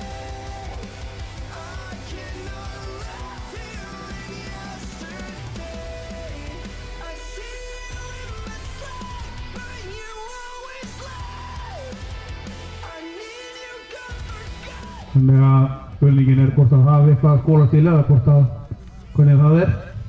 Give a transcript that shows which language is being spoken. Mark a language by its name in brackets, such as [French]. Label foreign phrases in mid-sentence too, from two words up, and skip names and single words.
[English] I cannot live here in yesterday. I see you in my sleep, but you always lie. I need you gone for good. [Icelandic] Þannig að spurningin er hvort að það hafi eitthvað að skóla til eða hvort að hvernig það er.